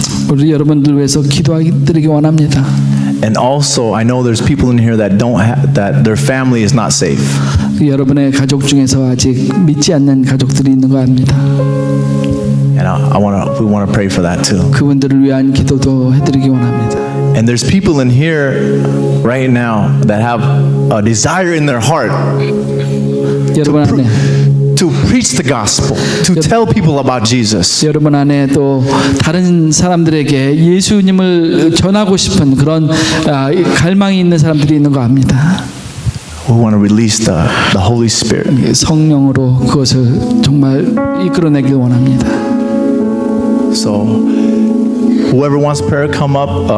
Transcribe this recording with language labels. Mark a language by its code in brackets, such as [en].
[ko] 우리 여러분들 위해서 기도드리기 원합니다. [en] And also, I know there's people in here that that their family is not safe. [ko] 여러분의 가족 중에서 아직 믿지 않는 가족들이 있는 거 압니다. [en] And we want to pray for that too. [ko] 그분들을 위한 기도도 해드리기 원합니다. [en] And there's people in here right now that have a desire in their heart [ko] 여러분 안에 [en] to preach the gospel, to tell people about Jesus. [ko] 여러분 안에 또 다른 사람들에게 예수님을 전하고 싶은 그런 갈망이 있는 사람들이 있는 거 압니다. [en] We want to release the Holy Spirit. [ko] 성령으로 그것을 정말 이끌어내길 원합니다. [en] So, whoever wants prayer, come up.